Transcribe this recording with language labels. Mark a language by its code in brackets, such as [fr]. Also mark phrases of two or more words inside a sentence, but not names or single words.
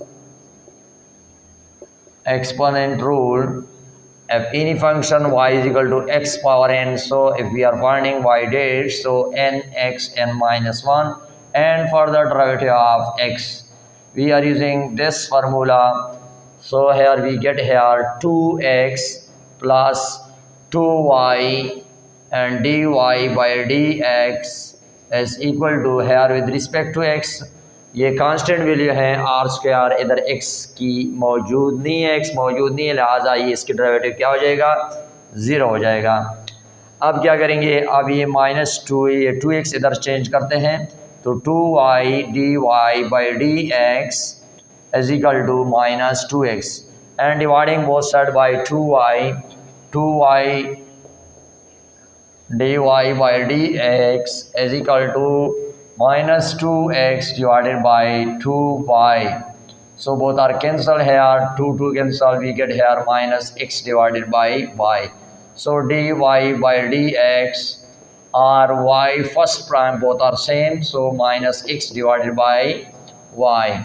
[en] If any function y is equal to x power n, so if we are finding y dash, so nx n minus 1, and for the derivative of x we are using this formula. So here we get here 2x plus 2y and dy by dx is equal to, here with respect to x [hi] ये [en] constant value [hi] है [en] r square, [hi] इधर x की मौजूद नहीं है, x मौजूद नहीं है, लिहाजा ये इसकी डेरिवेटिव क्या हो जाएगा, 0 हो जाएगा. अब क्या करेंगे, अब ये -2, ये 2x इधर चेंज करते हैं, तो [en] 2y dy by dx is equal to -2x and dividing both side by 2y dy by dx is equal to -2x divided by 2y. So both are cancelled here, 2 cancel, we get here -x divided by y. So dy by dx or y first prime both are same, so -x divided by y.